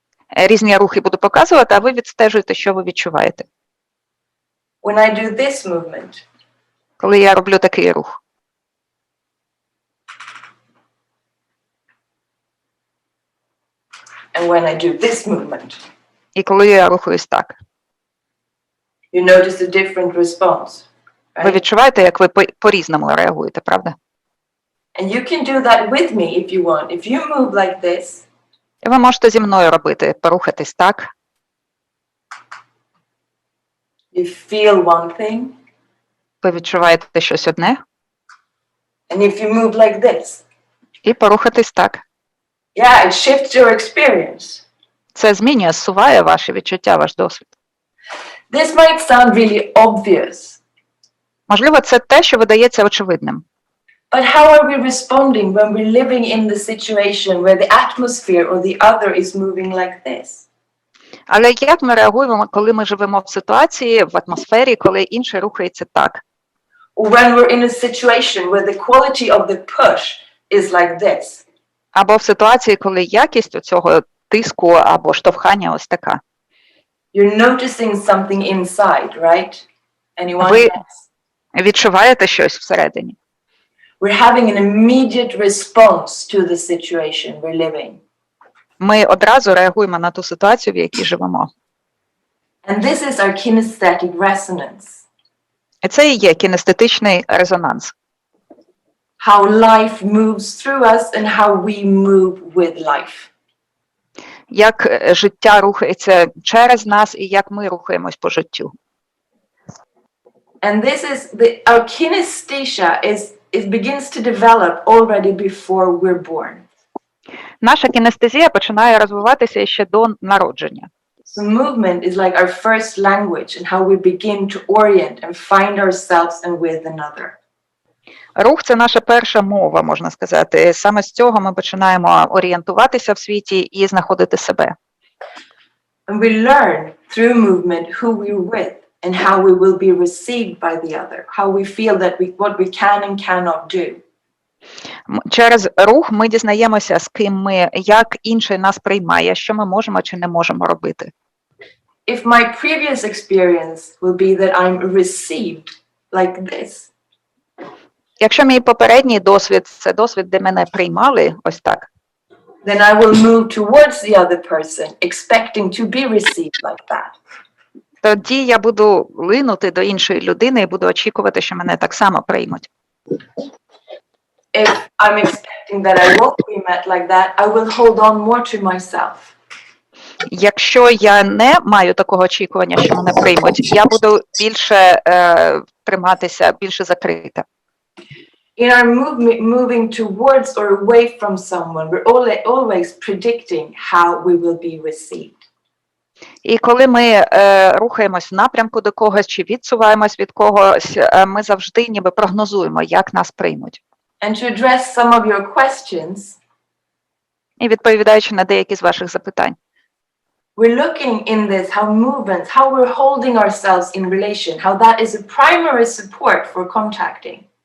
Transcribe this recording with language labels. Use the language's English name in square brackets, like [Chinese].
[Ukrainian] Різні рухи буду показувати, а ви відстежуєте, що ви відчуваєте. [English] When I do this movement, [Ukrainian] Коли я роблю такий рух. [English] and when I do this movement, [Ukrainian] І коли я рухаюсь так. [English] you notice a different response. [Ukrainian] Ви [English] Right? [Ukrainian] відчуваєте, як ви по-різному реагуєте, правда? [English] And you can do that with me if you want. If you move like this, [Ukrainian] І ви можете зі мною робити, порухатись так. [English] you feel one thing, [Ukrainian] Ви відчуваєте щось одне. [English] and if you move like this, [Ukrainian] І порухатись так. [English] yeah, it shifts your experience. [Ukrainian] Це змінює, зсуває ваші відчуття, ваш досвід. [English] This might sound really obvious. [Ukrainian] Можливо, це те, що видається очевидним. [English] But how are we responding when we're living in the situation where the atmosphere or the other is moving like this? [Ukrainian] Але як ми реагуємо, коли ми живемо в ситуації, в атмосфері, коли інший рухається так? [English] Or when we're in a situation where the quality of the push is like this? [Ukrainian] Або в ситуації, коли якість цього тиску або штовхання ось така. [English] You're noticing something inside, right? Anyone [Ukrainian] Ви [English] else? [Ukrainian] відчуваєте щось всередині. [English] We're having an immediate response to the situation we're living. [Ukrainian] Ми одразу реагуємо на ту ситуацію, в якій живемо. [English] And this is our kinesthetic resonance. [Ukrainian] І це і є кінестетичний резонанс. [English] How life moves through us and how we move with life. [Ukrainian] Як життя рухається через нас і як ми рухаємось по життю. [English] And this is our kinesthesia it begins to develop already before we're born. [Ukrainian] Наша кінестезія починає розвиватися ще до народження. [English] So movement is like our first language and how we begin to orient and find ourselves and with another. [Ukrainian] Рух – це наша перша мова, можна сказати. Саме з цього ми починаємо орієнтуватися в світі і знаходити себе. [English] And we learn through movement who we're with and how we will be received by the other, how we feel that what we can and cannot do. [Ukrainian] Через рух ми дізнаємося, з ким ми, як інший нас приймає, що ми можемо чи не можемо робити. [English] If my previous experience will be that I'm received like this, [Ukrainian] Якщо мій попередній досвід – це досвід, де мене приймали ось так, [English] then I will move towards the other person, expecting to be received like that. [Ukrainian] тоді я буду линути до іншої людини і буду очікувати, що мене так само приймуть. [English] If I'm expecting that I won't be met like that, I will hold on more to myself. [Ukrainian] Якщо я не маю такого очікування, що мене приймуть, я буду більше триматися, більше закрита. [English] In our moving towards or away from someone, we're always predicting how we will be received. [Ukrainian] І коли ми рухаємось в напрямку до когось чи відсуваємось від когось, ми завжди ніби прогнозуємо, як нас приймуть. [English] And to address some of your questions, [Ukrainian] І відповідаючи на деякі з ваших запитань, [English] we're looking in this how movements, how we're holding ourselves in relation, how that is a primary support for contacting.